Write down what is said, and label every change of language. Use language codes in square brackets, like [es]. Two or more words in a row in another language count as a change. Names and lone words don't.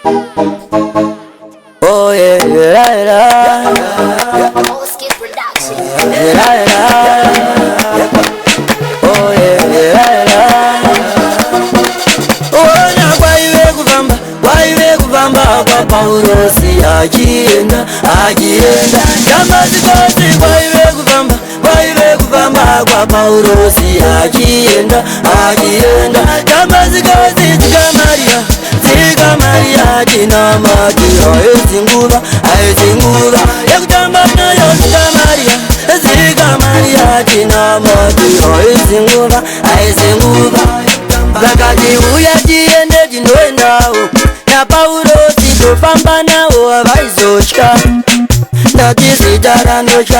[en] Oh yeah, yeah, yeah. Oh yeah, yeah, yeah. [sn] Oh na waiwe kuvamba kwa Paulosi agienda Damasikosi waiwe kuvamba kwa Paulosi agienda Damasikosi Dzika Maria dinamati aizinguva yakutamba nayo Dzika Maria dinamati aizinguva vakati uya tiende tinoendawo na Paulosi tofamba nawo avaizotya ndati zita ranotya